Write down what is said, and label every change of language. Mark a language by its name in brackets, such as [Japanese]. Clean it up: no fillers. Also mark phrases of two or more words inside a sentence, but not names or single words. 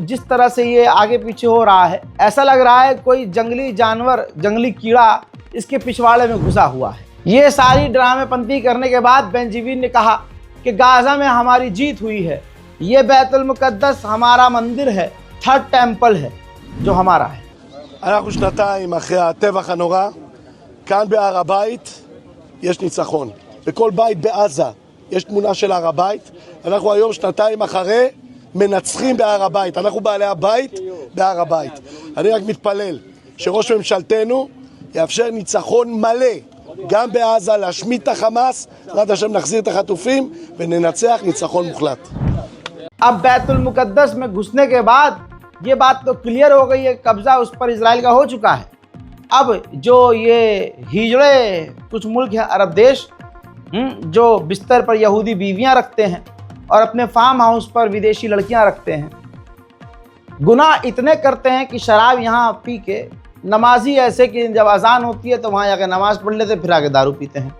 [Hindi] जिस तरह से ये आगे पीछे हो रहा है, ऐसा लग रहा है कोई जंगली जानवर, जंगली कीड़ा इसके पिछवाड़े में घुसा हुआ है। ये सारी ड्रामेपंती करने के बाद बेंजामिन ने कहा कि गाजा में हमारी जीत हुई है, ये बैतुल मुकद्दस हमारा मंदिर है, [English] third temple [Hindi] है जो हमारा है। [Hebrew] אנחנו שנתיים אחרי הטבח הנורא, כאן בהר הבית יש ניצחון. בכל בית בעזה יש תמונה של הר הבית. אנחנו היום שנתיים אחרי מנצחים בהר הבית. אנחנו בעלי הבית בהר הבית. אני רק מתפלל שראש ממשלתנו יאפשר ניצחון מלא גם בעזה, להשמיד את החמאס, בעזרת השם נחזיר את החטופים וננצח ניצחון מוחלט. [Hindi] अब बैतुल मुकद्दस में घुसने के बाद ये बात तो क्लियर हो गई है, कब्जा उस पर इजराइल का हो चुका है। अब जो ये हिजड़े कुछ मुल्क हैं, अरब देश, जो बिस्तर पर यहूदी बीवियां रखते हैं और अपने [English] farm house [Hindi] पर विदेशी लड़कियां रखते हैं, गुनाह इतने करते हैं कि शराब यहाँ पी के नमाजी ऐसे कि जब अजान होती है तो वहाँ जाकर नमाज पढ़ लेते, फिर आके दारू पीते हैं।